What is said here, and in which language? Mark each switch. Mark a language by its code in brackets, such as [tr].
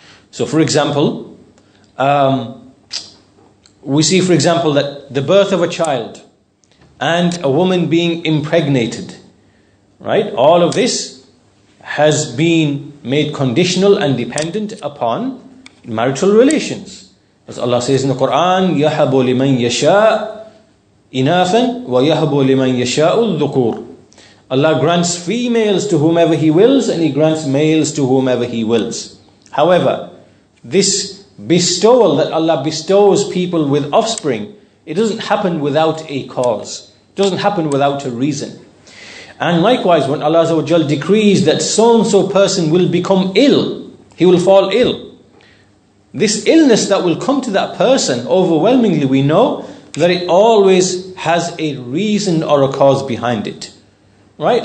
[en] So for example, we see for example that the birth of a child and a woman being impregnated, right? All of this has been made conditional and dependent upon marital relations. As Allah says in the Quran, [ar] يَحَبُ لِمَنْ يَشَاءُ إِنَاثًا وَيَحَبُ لِمَنْ يَشَاءُ الذُّكُورِ. [en] Allah grants females to whomever He wills, and He grants males to whomever He wills. However, this bestowal that Allah bestows people with offspring, it doesn't happen without a cause. It doesn't happen without a reason. And likewise, when Allah Azza wa Jal decrees that so-and-so person will become ill, he will fall ill, this illness that will come to that person, overwhelmingly we know that it always has a reason or a cause behind it. Right?